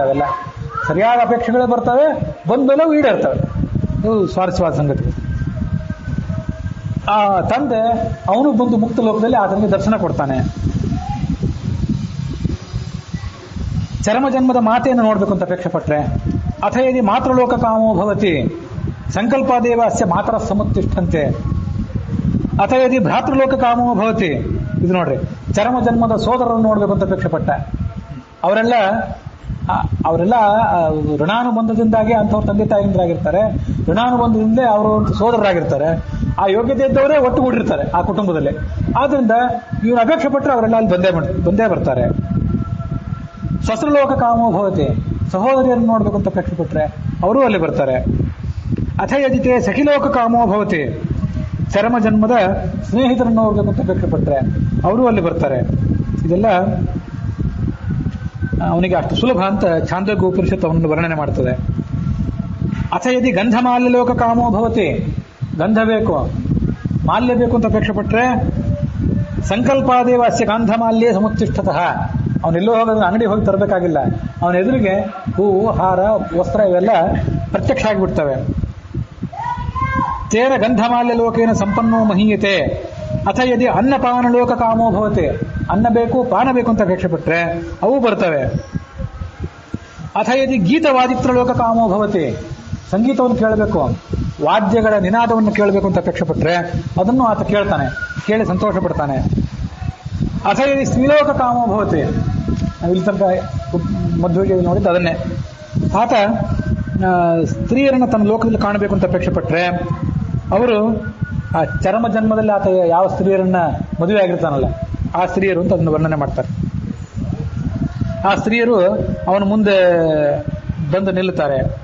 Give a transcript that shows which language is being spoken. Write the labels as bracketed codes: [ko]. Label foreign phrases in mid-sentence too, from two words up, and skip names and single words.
[kn] ಅವೆಲ್ಲ ಸರಿಯಾದ ಅಪೇಕ್ಷೆಗಳೇ ಬರ್ತವೆ, ಬಂದ್ಮೇಲೆ ಈಡೇರ್ತವೆ. ಇದು ಸ್ವಾರಸ್ಯವಾದ ಸಂಗತಿ. ಆ ತಂದೆ ಅವನು ಬಂದು ಮುಕ್ತ ಲೋಕದಲ್ಲಿ ಆತನಿಗೆ ದರ್ಶನ ಕೊಡ್ತಾನೆ. ಚರಮ ಜನ್ಮದ ಮಾತೆಯನ್ನು ನೋಡ್ಬೇಕು ಅಂತ ಅಪೇಕ್ಷೆ ಪಟ್ರೆ, [sa] ಅಥ ಯದಿ ಮಾತೃಲೋಕ ಕಾಮೋ ಭವತಿ ಸಂಕಲ್ಪಾದೇವ ಅಸ್ಯ ಮಾತರ ಸಮುತ್ತಿಷ್ಠಂತೆ. ಅಥ ಯದಿ ಭ್ರಾತೃಲೋಕ ಕಾಮೋ ಭವತಿ, [kn] ಇದು ನೋಡ್ರಿ, ಚರಮ ಜನ್ಮದ ಸೋದರರನ್ನು ನೋಡ್ಬೇಕು ಅಂತ ಅಪೇಕ್ಷೆ ಪಟ್ಟ. ಅವರೆಲ್ಲ ಋಣಾನುಬಂಧದಿಂದಾಗಿ ಅಂಥವ್ರ ತಂದೆ ತಾಯಿಂದ್ರಾಗಿರ್ತಾರೆ. ಋಣಾನುಬಂಧದಿಂದಲೇ ಅವರು ಸೋದರರಾಗಿರ್ತಾರೆ. ಆ ಯೋಗ್ಯತೆ ಇದ್ದವರೇ ಒಟ್ಟುಗೂಡಿರ್ತಾರೆ ಆ ಕುಟುಂಬದಲ್ಲಿ. ಆದ್ರಿಂದ ಇವ್ರು ಅಪೇಕ್ಷೆ ಪಟ್ಟರೆ ಅವರೆಲ್ಲ ಅಲ್ಲಿ ಬಂದೇ ಬರ್ತಾರೆ. [sa] ಸ್ವಸ್ತ್ರಲೋಕ ಕಾಮೋ ಭವತಿ, [kn] ಸಹೋದರಿಯನ್ನು ನೋಡ್ಬೇಕು ಅಂತ ಅಪೇಕ್ಷೆ ಪಟ್ರೆ ಅವರೂ ಅಲ್ಲಿ ಬರ್ತಾರೆ. [sa] ಅಥ ಯದಿತೆ ಸಖಿಲೋಕ ಕಾಮೋ ಭವತಿ, [kn] ಚರಮ ಜನ್ಮದ ಸ್ನೇಹಿತರನ್ನು ನೋಡ್ಬೇಕು ಅಂತ ಅಪೇಕ್ಷೆ ಪಟ್ರೆ ಅವರೂ ಅಲ್ಲಿ ಬರ್ತಾರೆ. ಇದೆಲ್ಲ ಅವನಿಗೆ ಅಷ್ಟು ಸುಲಭ ಅಂತ ಛಾಂದೋಗ್ಯ ಉಪನಿಷತ್ತು ಅವನನ್ನು ವರ್ಣನೆ ಮಾಡ್ತದೆ. [sa] ಅಥ ಯದಿ ಗಂಧ ಮಾಲ್ಯ ಲೋಕ ಕಾಮೋ ಭವತಿ, [kn] ಗಂಧ ಬೇಕು, ಮಾಲ್ಯ ಬೇಕು ಅಂತ ಅಪೇಕ್ಷೆ ಪಟ್ರೆ [sa] ಸಂಕಲ್ಪಾದೇವ ಅಸ್ಯ ಗಂಧ ಮಾಲ್ಯೇ ಸಮುತ್ತಿಷ್ಠತಃ, [kn] ಅವನೆಲ್ಲೋ ಹೋಗೋದ್ರೆ ಅಂಗಡಿ ಹೋಗಿ ತರಬೇಕಾಗಿಲ್ಲ. ಅವನ ಎದುರಿಗೆ ಹೂವು, ಹಾರ, ವಸ್ತ್ರ ಇವೆಲ್ಲ ಪ್ರತ್ಯಕ್ಷ ಆಗಿಬಿಡ್ತವೆ. [sa] ತೇನ ಗಂಧಮಾಲ್ಯ ಲೋಕೇನ ಸಂಪನ್ನೋ ಮಹೀಯತೆ. ಅಥ ಯದಿ ಅನ್ನಪಾನ ಲೋಕ ಕಾಮೋ ಭವತಿ, [kn] ಅನ್ನ ಬೇಕು, ಪಾನ ಬೇಕು ಅಂತ ಅಪೇಕ್ಷೆ ಪಟ್ರೆ ಅವು ಬರ್ತವೆ. [sa] ಅಥ ಯದಿ ಗೀತವಾದಿತ್ರ ಲೋಕ ಕಾಮೋ ಭವತಿ, [kn] ಸಂಗೀತವನ್ನು ಕೇಳಬೇಕು, ವಾದ್ಯಗಳ ನಿನಾದವನ್ನು ಕೇಳಬೇಕು ಅಂತ ಅಪೇಕ್ಷೆ ಪಟ್ರೆ ಅದನ್ನು ಆತ ಕೇಳ್ತಾನೆ, ಕೇಳಿ ಸಂತೋಷ ಪಡ್ತಾನೆ. [sa] ಅಥ ಯದಿ ಸ್ತ್ರೀಲೋಕ ಕಾಮೋ ಭವತಿ, [kn] ನಾವು ಇಲ್ಲಿ ತನಕ ಮದುವೆಗೆ ನೋಡಿದ್ದು ಅದನ್ನೇ. ಆತ ಸ್ತ್ರೀಯರನ್ನು ತನ್ನ ಲೋಕದಲ್ಲಿ ಕಾಣಬೇಕು ಅಂತ ಅಪೇಕ್ಷೆ ಪಟ್ರೆ ಅವರು ಆ ಚರಮ ಜನ್ಮದಲ್ಲಿ ಆತ ಯಾವ ಸ್ತ್ರೀಯರನ್ನ ಮದುವೆ ಆಗಿರ್ತಾನಲ್ಲ ಆ ಸ್ತ್ರೀಯರು ಅಂತ ಅದನ್ನು ವರ್ಣನೆ ಮಾಡ್ತಾರೆ. ಆ ಸ್ತ್ರೀಯರು ಅವನ ಮುಂದೆ ಬಂದು ನಿಲ್ಲುತ್ತಾರೆ.